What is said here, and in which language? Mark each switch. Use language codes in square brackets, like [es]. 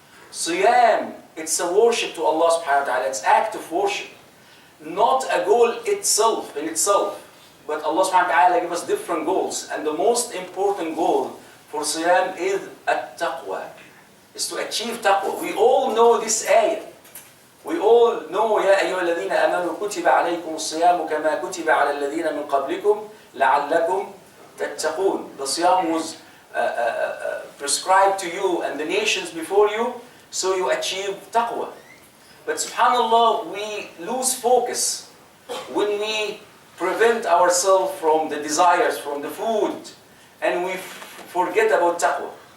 [en] Siyam, it's a worship to Allah subhanahu wa ta'ala, it's act of worship. Not a goal itself, in itself. But Allah subhanahu wa ta'ala gives us different goals. And the most important goal for Siyam is Taqwa. Is to achieve Taqwa. We all know this ayah. We all know, [ar] يا أيها الذين آمنوا كتب عليكم الصيام كما كتب على الذين من قبلكم لعلكم تتقون. [en] The Siyam was prescribed to you and the nations before you, so you achieve Taqwa. But subhanallah, we lose focus when we prevent ourselves from the desires, from the food, and we forget about Taqwa.